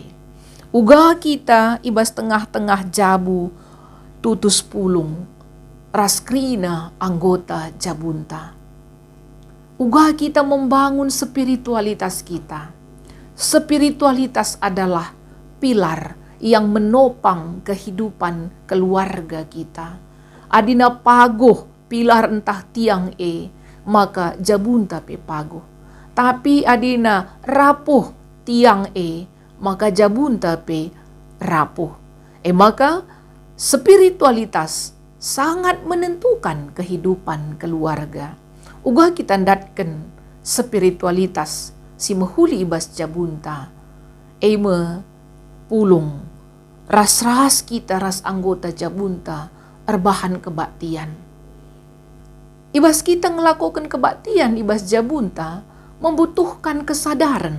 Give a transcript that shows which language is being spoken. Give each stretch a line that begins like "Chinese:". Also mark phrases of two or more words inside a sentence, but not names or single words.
Batak Karo: Uga kita ibas tengah-tengah jabu tutus pulung raskrina anggota jabunta.
Indonesian: Uga kita membangun spiritualitas kita. Spiritualitas adalah pilar yang menopang kehidupan keluarga kita.
Batak Karo: Adina paguh pilar entah tiang maka jabunta paguh. Tapi adina rapuh tiang maka jabunta rapuh.
Indonesian: Maka spiritualitas sangat menentukan kehidupan keluarga.
Batak Karo: Uga kita ndatken spiritualitas si mehuli ibas jabunta. Pulung ras-ras kita ras anggota jabunta erbahan kebaktian. Ibas kita ngelakukan kebaktian ibas jabunta
Indonesian: membutuhkan kesadaran.